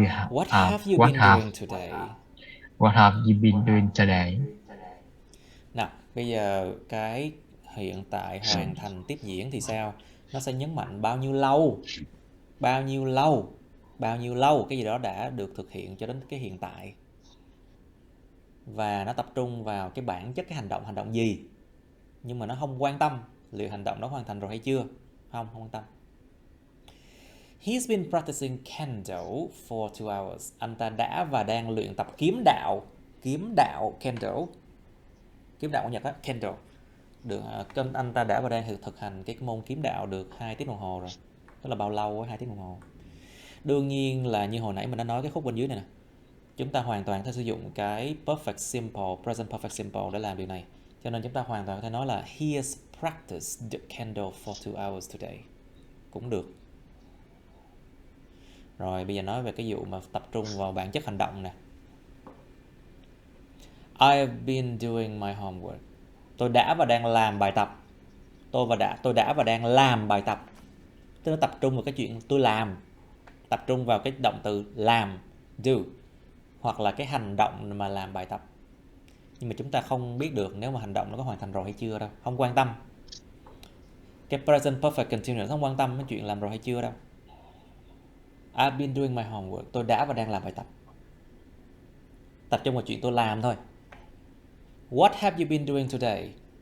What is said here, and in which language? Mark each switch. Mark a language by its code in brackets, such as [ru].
[en] What have you been doing today? What have you been doing today? [vi] Nào, bây giờ cái hiện tại hoàn thành tiếp diễn thì sao? Nó sẽ nhấn mạnh bao nhiêu lâu, bao nhiêu lâu, bao nhiêu lâu cái gì đó đã được thực hiện cho đến cái hiện tại. Và nó tập trung vào cái bản chất cái hành động gì. Nhưng mà nó không quan tâm liệu hành động đó hoàn thành rồi hay chưa. Không quan tâm. [en] He's been practicing Kendo for 2 hours. [vi] Anh ta đã và đang luyện tập kiếm đạo Kendo. Kiếm đạo của Nhật á, Kendo. Được, anh ta đã và đang thực hành cái môn kiếm đạo được 2 tiếng đồng hồ rồi. Tức là bao lâu á, 2 tiếng đồng hồ. Đương nhiên là như hồi nãy mình đã nói cái khúc bên dưới này nè. Chúng ta hoàn toàn có thể sử dụng cái perfect simple, present perfect simple để làm điều này. Cho nên chúng ta hoàn toàn có thể nói là [en] he has practiced the Kendo for 2 hours today. [vi] Cũng được. Rồi bây giờ nói về cái vụ mà tập trung vào bản chất hành động nè. [en] I have been doing my homework. [vi] Tôi đã và đang làm bài tập. Tôi đã và đang làm bài tập. Tức là tập trung vào cái chuyện tôi làm. Tập trung vào cái động từ làm, do. Hoặc là cái hành động mà làm bài tập. Nhưng mà chúng ta không biết được nếu mà hành động nó có hoàn thành rồi hay chưa đâu. Không quan tâm. Cái present perfect continuous không quan tâm cái chuyện làm rồi hay chưa đâu. [en] I've been doing my homework. [vi] Tôi đã và đang làm bài tập. Tập trung vào chuyện tôi làm thôi. [en] What have you been doing today?